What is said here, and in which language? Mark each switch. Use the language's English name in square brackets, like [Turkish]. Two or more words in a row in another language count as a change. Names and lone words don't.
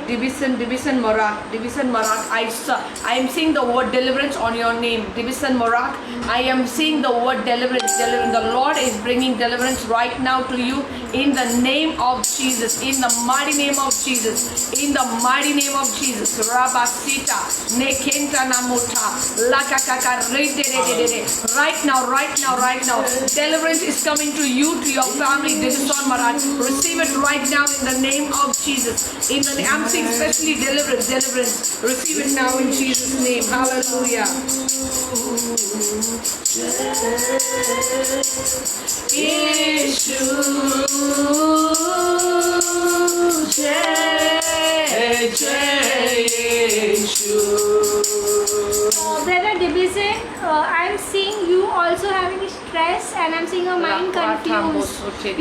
[English] Division Marak. I am seeing the word deliverance on your name. Division Marak. I am seeing the word deliverance. The Lord is bringing deliverance right now to you in the name of Jesus. In the mighty name of Jesus. In the mighty name of Jesus. Rabasita. Nekenta Namuta. Lakakaka. Right now. Deliverance is coming to you, to your family. Division Marak. Receive it right now in the name of Jesus. In the name, I'm seeing especially deliverance. Receive it now in Jesus' name. Hallelujah. Brother Division, I'm seeing you also having stress, and I'm seeing your mind confused.